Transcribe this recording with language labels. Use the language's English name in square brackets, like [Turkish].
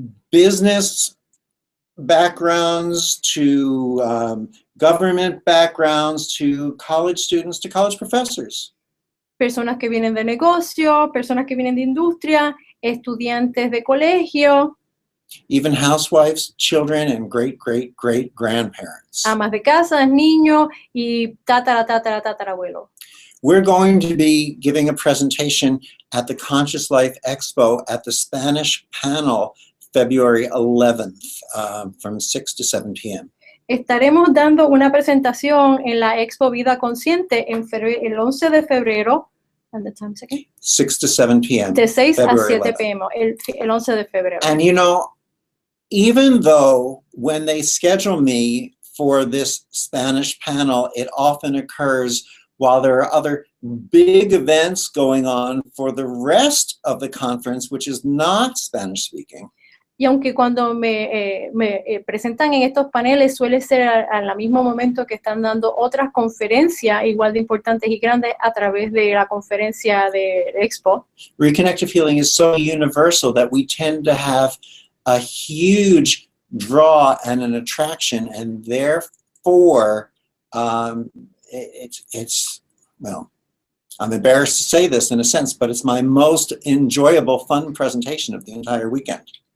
[English] Business backgrounds to government backgrounds to college students to college professors. [Spanish] Personas que vienen de negocio, personas que vienen de industria, estudiantes de colegio. [English] Even housewives, children, and great-great-great-grandparents. [Spanish] Amas de casa, niños y tatarabuelos. [English] We're going to be giving a presentation at the Conscious Life Expo at the Spanish panel February 11th from 6 to 7 p.m. [Spanish] Estaremos dando una presentación en la Expo Vida Consciente en el 11 de febrero. [English] And the time's again? 6 to 7 p.m. [Spanish] De 6 a [English] February [Spanish] 7 [English] 11th. [Spanish] p.m. El 11 de febrero. [English] And you know, even though when they schedule me for this Spanish panel, it often occurs while there are other big events going on for the rest of the conference, which is not Spanish speaking. [Spanish] Y aunque cuando me presentan en estos paneles suele ser al mismo momento que están dando otras conferencias igual de importantes y grandes a través de la conferencia de Expo. [English] Reconnective healing is so universal that we tend to have a huge draw and an attraction, and therefore it's well, I'm embarrassed to say this in a sense, but it's my most enjoyable, fun presentation of the entire weekend.